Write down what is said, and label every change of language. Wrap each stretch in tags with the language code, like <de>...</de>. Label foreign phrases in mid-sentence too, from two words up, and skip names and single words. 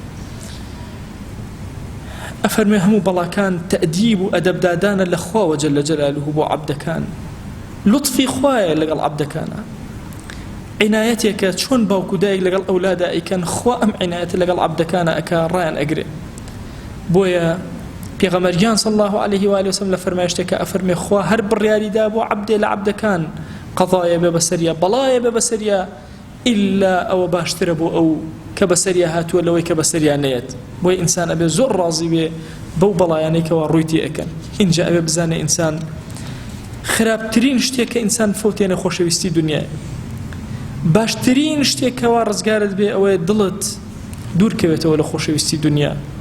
<ckb>ئەفەرمێ هەموو بەڵاکان تەئدیب و ئەدەبدادانە لە خواوە</ckb> <ar>جەل جەلالوه</ar> <ckb>بۆ عەبدەکان. لوتفی خوایە لەگەڵ عەبدەکانە، عنایەتێکە چۆن باوکو دایک لەگەڵ ئەولادا ئەیکەن، خوا ئەم عنایەتە لەگەڵ عەبدەکانە ئەکا ڕایان ئەگرێ. بۆیە پێغەمبەریان</ckb> <ar>صلی الله عليه وآله وسلم</ar> <ckb>لە فەرمایشتێکە ئەفەرمێ خوا هەر بڕیاریدا بۆ عەبدێ لە عەبدەکان قەضایە بێ بەسەریا، بەڵایە بێ بەسەریا، ئیلا ئەوە باشترە بۆ ئەو کە بەسەریا هاتووە لەوەی کە بەسەریا نەیەت. بۆیە ئینسان ئەبێ زۆر ڕازی بێ بەو بەڵایانەی کەوا ڕوویتی ئەکەن. اینجا ئەبێ بزانێ ئینسان خراپترین شتێکە ئینسان فەوتێنە خۆشەویستی دنیای، باشترین شتێکەوە ڕزگارت بێ ئەوەیە دڵت دوورکەوێتەوە لە خۆشەویستی دنیا.</ckb>